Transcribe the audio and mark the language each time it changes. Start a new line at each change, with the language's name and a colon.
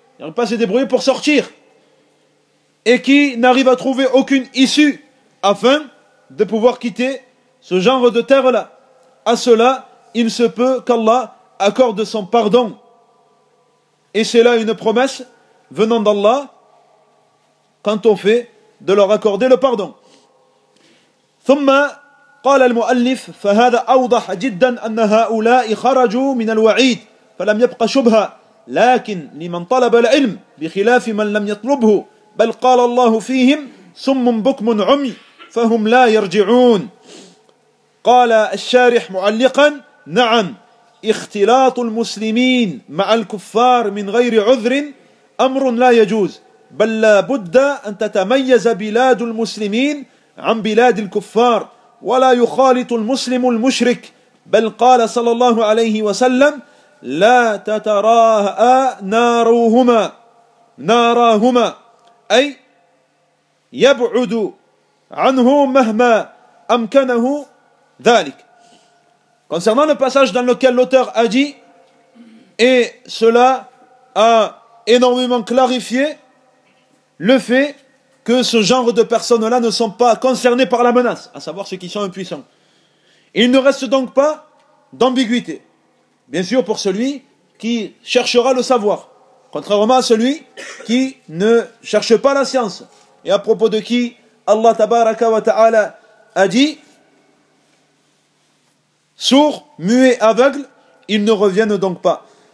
French: Ils n'arrivent pas à se débrouiller pour sortir. Et qui n'arrivent à trouver aucune issue afin de pouvoir quitter ce genre de terre-là. À cela, il se peut qu'Allah accorde son pardon. Et c'est là une promesse venant d'Allah quant au fait de leur accorder le pardon.
Arabic: ثم قال المؤلف فهذا أوضح جدا أن هؤلاء خرجوا من الوعيد فلم يبقى شبهة لكن لمن طلب العلم بخلاف من لم يطلبه بل قال الله فيهم صم بكم عمي فهم لا يرجعون. قال الشارح معلقا نعم اختلاط المسلمين مع الكفار من غير عذر أمر لا يجوز بل لا بد أن تتميز بلاد المسلمين عن بلاد الكفار ولا يخالط المسلم المشرك بل قال صلى الله عليه وسلم لا تتراها ناروهما ناراهما أي يبعد عنه مهما أمكنه ذلك.
French: Concernant le passage dans lequel l'auteur a dit, et cela a énormément clarifié le fait que ce genre de personnes-là ne sont pas concernées par la menace, à savoir ceux qui sont impuissants. Il ne reste donc pas d'ambiguïté, bien sûr pour celui qui cherchera le savoir, contrairement à celui qui ne cherche pas la science, et à propos de qui Allah tabaraka wa ta'ala a dit, sourds, muets, aveugles, ils ne reviennent donc pas.